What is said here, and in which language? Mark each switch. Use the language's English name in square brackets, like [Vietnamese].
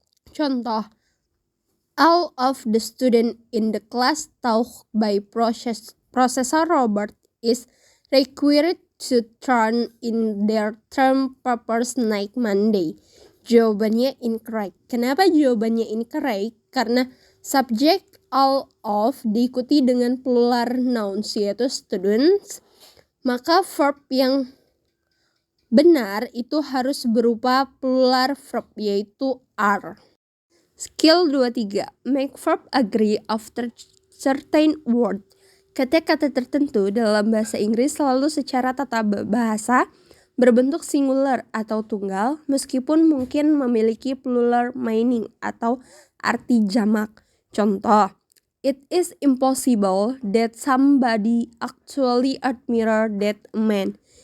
[English] Contoh, all of the students in the class taught by Professor Robert is required to turn in their term papers next Monday. [Indonesian] Jawabannya incorrect. Kenapa jawabannya incorrect? Karena subjek all of diikuti dengan plural nouns yaitu students, maka verb yang benar itu harus berupa plural verb yaitu are. [English] Skill 23. Make verb agree after certain word. [Indonesian] Kata-kata tertentu dalam bahasa Inggris selalu secara tata bahasa berbentuk singular atau tunggal meskipun mungkin memiliki [English] plural meaning [Indonesian] atau arti jamak. [English] Contoh, it is impossible that somebody actually admire that man.